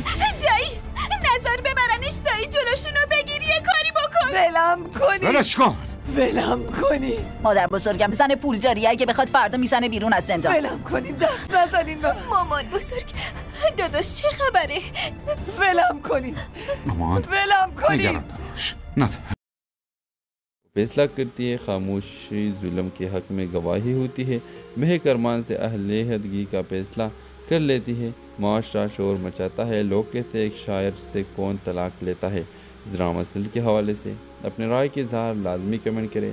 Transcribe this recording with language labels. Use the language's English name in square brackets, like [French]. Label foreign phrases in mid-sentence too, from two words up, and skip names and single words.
[Persian] دایی نظر ببرنش، دایی جلوشونو بگیر، یه کاری بکن. ولم کنید. مادر بزرگم زن پولداری، اگه بخواد فردا میزنه بیرون از زندان. ولم کنید، دست نزنین به من. مامان بزرگ، داداش چه خبره؟ ولم کنید. مامان نگران نباش. [Urdu] فیصلہ کرتی ہے. خاموشی ظلم کے حق میں گواہی ہوتی ہے۔ مہک ارمان سے علیحدگی کا فیصلہ کر لیتی ہے. معاشرہ شور مچاتا ہے. لوگ کہتے ہیں ایک شاعر سے کون طلاق لیتا ہے۔ ذرا مسئلے کے حوالے سے اپنی رائے کا اظہار لازمی کمنٹ کریں.